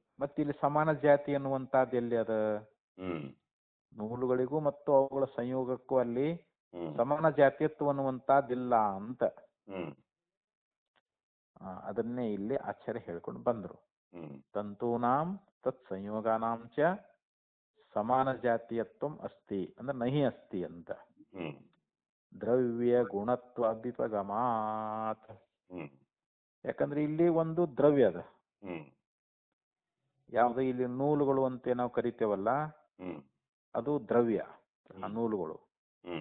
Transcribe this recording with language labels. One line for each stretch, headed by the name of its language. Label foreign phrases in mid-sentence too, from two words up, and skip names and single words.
Kannada: ಮತ್ತೆ ಇಲ್ಲಿ ಸಮಾನ ಜಾತಿ ಅನ್ನುವಂಥದ್ದು ಎಲ್ಲಿ ಅದ? ಹ್ಮ್ ನೂಲುಗಳಿಗೂ ಮತ್ತು ಅವುಗಳ ಸಂಯೋಗಕ್ಕೂ ಅಲ್ಲಿ ಹ್ಮ್ ಸಮಾನ ಜಾತೀಯತ್ವ ಅನ್ನುವಂಥದ್ದಿಲ್ಲ ಅಂತ ಹ್ಮ್ ಅದನ್ನೇ ಇಲ್ಲಿ ಆಚಾರ್ಯ ಹೇಳ್ಕೊಂಡು ಬಂದ್ರು. ಹ್ಮ್
Sanskrit: ತಂತೂನಾಂ ತತ್ ಸಂಯೋಗಾನಾಂ ಚ ಸಮಾನ ಜಾತೀಯತ್ವಂ ಅಸ್ತಿ ಅಂದ್ರೆ ನಹಿ ಅಸ್ತಿ ಅಂತ. ಹ್ಮ್ ದ್ರವ್ಯ ಗುಣತ್ವ ಅಭ್ಯುಪಗಮಾತ್. ಹ್ಮ್
Kannada: ಯಾಕಂದ್ರೆ ಇಲ್ಲಿ ಒಂದು ದ್ರವ್ಯ ಅದ, ಹ್ಮ್ ಯಾವ್ದು ಇಲ್ಲಿ ನೂಲುಗಳು ಅಂತ ನಾವು ಕರಿತೇವಲ್ಲ, ಹ್ಮ್ ಅದು ದ್ರವ್ಯ ಆ ನೂಲುಗಳು. ಹ್ಮ್